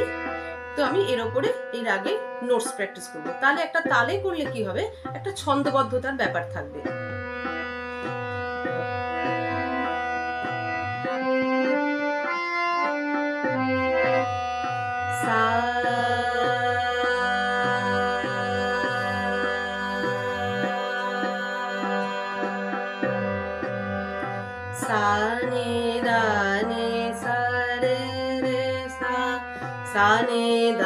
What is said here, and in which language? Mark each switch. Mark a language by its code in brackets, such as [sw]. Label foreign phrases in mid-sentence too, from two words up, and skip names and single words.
[bn] তো আমি এর ওপরে এই রাগে নোটস প্র্যাকটিস করবো। তাহলে একটা তালে করলে কি হবে, একটা ছন্দবদ্ধতার ব্যাপার থাকবে। সা सा नी दा नी सा रे रे सा नी दा